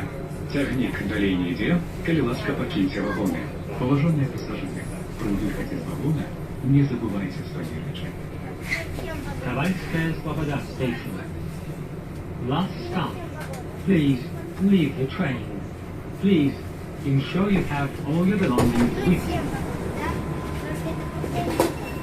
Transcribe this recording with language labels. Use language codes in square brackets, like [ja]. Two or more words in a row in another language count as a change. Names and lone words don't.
[be] Цягнік далей не ідзе, калі ласка пакіньце вагоны. Паважаныя пасажыры, пры выхадзе з вагона не забывайце свае рэчы. [en] Tavayskaya Sloboda Station. Last stop. Please leave the train. Please ensure you have all your belongings with you. [ru] Всем пока, да? Только это